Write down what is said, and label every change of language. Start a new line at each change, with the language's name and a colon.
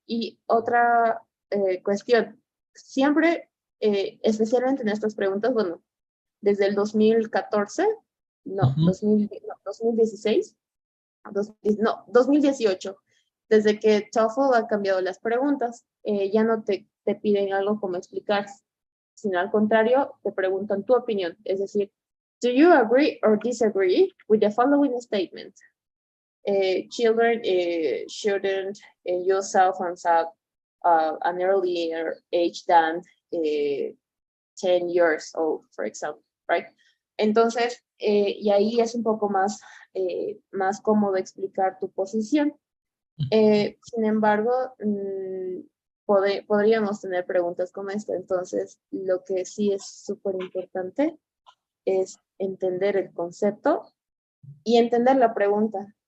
Spanish: Y otra cuestión, siempre, especialmente en estas preguntas, bueno, desde el 2014, no, 2016, 2018, desde que TOEFL ha cambiado las preguntas, ya no te piden algo como explicar, sino al contrario, te preguntan tu opinión, es decir,
English: Do you agree or disagree with the following statement? Children shouldn't use cell phones at an earlier age than 10 years old, for example, right?
Spanish: Entonces, y ahí es un poco más, más cómodo explicar tu posición. Sin embargo, podríamos tener preguntas como esta. Entonces, lo que sí es súper importante es entender el concepto y entender la pregunta.